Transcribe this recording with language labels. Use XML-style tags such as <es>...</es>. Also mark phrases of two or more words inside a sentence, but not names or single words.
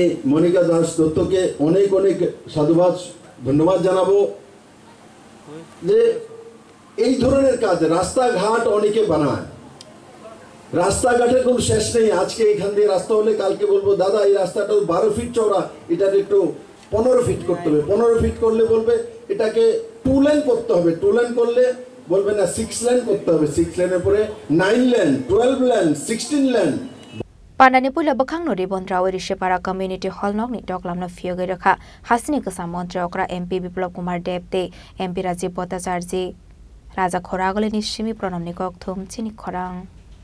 <bn>মনিকা দাস দত্তকে অনেক অনেক সাধুবাদ ধন্যবাদ জানাবো যে এই ধরনের কাজ রাস্তাঘাট অনেকে বানায় রাস্তাঘাটের কোনো শেষ নেই আজকে এখান দিয়ে রাস্তা হলে কালকে বলবো দাদা এই রাস্তাটা 12 ফিট চওড়া এটার একটু 15 ফিট করতে হবে 15 ফিট করলে বলবে এটাকে 2 লেন করতে হবে 2 লেন করলে বলবে না 6 লেন করতে হবে 6 লেনের পরে 9 লেন 12 লেন 16 লেন</bn> <trp>Pandani pula bakhang no ribondrawi Rishipara Community Hall NokniDuglam na Phiyogwi Rwjakha Hasteni Kwcham Mantri Okra MP BiplabKuamr Deb MP Rajib Bhartacharjee Raja Khoragole ni Shimi Pranamni Kokthum Chini Khorang</trp>